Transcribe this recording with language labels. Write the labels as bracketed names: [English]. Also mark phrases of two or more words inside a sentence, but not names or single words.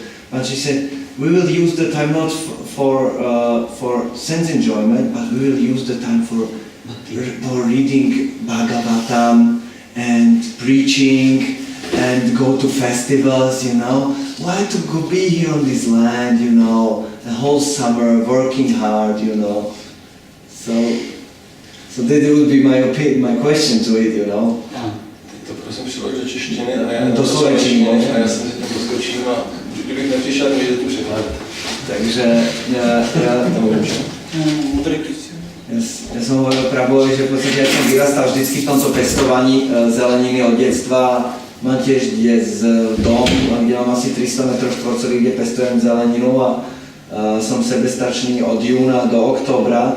[English] And she said, we will use the time not for sense enjoyment, but we will use the time for reading Bhagavatam and preaching and go to festivals, Why to go be here on this land, the whole summer, working hard, So that would be my question to it, [Czech] To prosím přelož do češtiny a já [Slovak] to slovenčinu, [Czech] a já jsem to skočím a kdybych nepřišel, můžete tu překládat. [Slovak] Takže ja som hovoril Prabovi, že v podstate ja som vyrastal vždycky v tomto pestovaní zeleniny od detstva. Mám tiež dom, kde mám asi 300 m2, kde pestujem zeleninu a som sebestačný od júna do októbra.